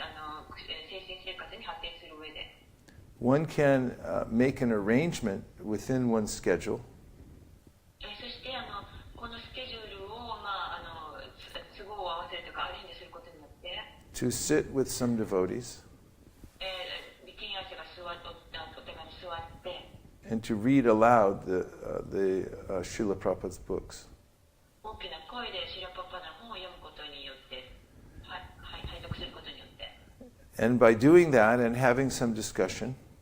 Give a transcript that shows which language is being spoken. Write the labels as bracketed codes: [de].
[ja] 精神生活に発展する上で。 [en] One can make an arrangement within one's schedule [ja] そしてこのスケジュールを都合を合わせるとかアレンジすることによって、 [en] to sit with some devotees [ja] 敬愛者がお互いに座って、 [en] and to read aloud the Srila Prabhupada's books. [ja] 大きな声でシラパパの本を読むことによって、拝読することによって、 [en] And by doing that and having some discussion,